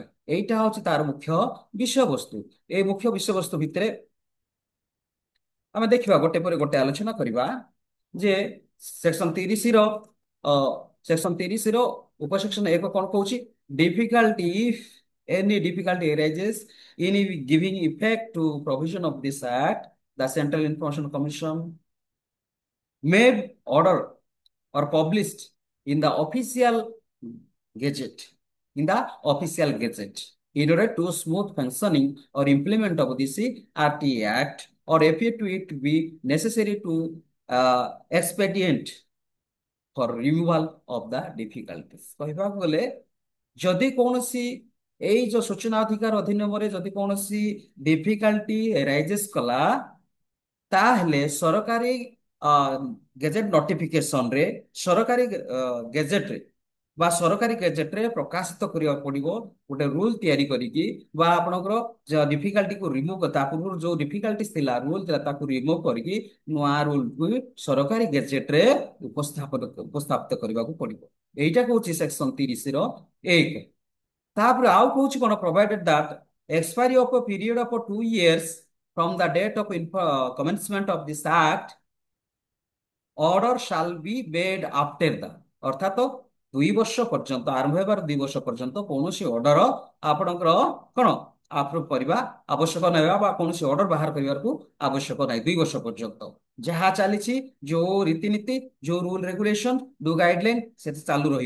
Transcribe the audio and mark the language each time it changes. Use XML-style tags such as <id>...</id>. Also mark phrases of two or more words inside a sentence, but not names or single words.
<or>ଏଇଟା ହଉଛି ତାର ମୁଖ୍ୟ ବିଷୟବସ୍ତୁ। ଏଇ ମୁଖ୍ୟ ବିଷୟବସ୍ତୁ ଭିତରେ ଆମେ ଦେଖିବା ଗୋଟେ ପରେ ଗୋଟେ ଆଲୋଚନା କରିବା ଯେ ସେକ୍ସନ 30 ର ଅ, ସେକ୍ସନ 30 ର ଉପସେକ୍ସନ 1 କଣ କହୁଛି।</or> <en>difficulty if any difficulty arises in giving effect to provision of this act, the Central Information Commission made order or published in the official gazette, in the official gazette, in order to smooth functioning or implement of this RT Act, or appear to it to be necessary to expedient for removal of the difficulties।</en> <or>କହିବାକୁ ଗଲେ ଯଦି କୌଣସି ଏଇ ଯୋଉ ସୂଚନା ଅଧିକାର ଅଧିନିୟମରେ ଯଦି କୌଣସି</or> <en>difficulty arises</en> <or>କଲା, ତାହେଲେ ସରକାରୀ</or> <en>gazette notification</en> <or>ରେ, ସରକାରୀ ଗେଜେଟରେ ବା ସରକାରୀ ଗେଜେଟରେ ପ୍ରକାଶିତ କରିବାକୁ ପଡିବ ଗୋଟେ ରୁଲ ତିଆରି କରିକି, ବା ଆପଣଙ୍କର ଡିଫିକଲ୍ଟିକୁ ରିମୁଭ, ତା ପୂର୍ବରୁ ଯୋଉ ଡିଫିକଲ୍ଟି ଥିଲା ରୁଲ ଥିଲା ତାକୁ ରିମୁଭ କରିକି ନୂଆ ରୁଲକୁ ସରକାରୀ ଗେଜେଟରେ ଉପସ୍ଥାପିତ କରିବାକୁ ପଡିବ। ଏଇଟା କହୁଛି ସେକ୍ସନ 30 ର 1। ତାପରେ ଆଉ କହୁଛି କଣ,</or> <en>provided that expiry of a period of 2 years from the date of commencement of this act, order shall be made after the,</en> <or>ଅର୍ଥାତ 2 ବର୍ଷ ପର୍ଯ୍ୟନ୍ତ, ଆରମ୍ଭ ହେବାର 2 ବର୍ଷ ପର୍ଯ୍ୟନ୍ତ କୌଣସି ଅର୍ଡର ଆପଣଙ୍କର କଣ ଆପ୍ରୁଭ କରିବା ଆବଶ୍ୟକ ନାହିଁ, ବା କୌଣସି ଅର୍ଡର ବାହାର କରିବାକୁ ଆବଶ୍ୟକ ନାହିଁ। 2 ବର୍ଷ ପର୍ଯ୍ୟନ୍ତ ଯାହା ଚାଲିଛି, ଯୋଉ ରୀତିନୀତି, ଯୋଉ</or> <en>rule regulation,</en> <or>ଯୋଉ ଗାଇଡଲାଇନ ସେଠି ଚାଲୁ ରହିବ।</or>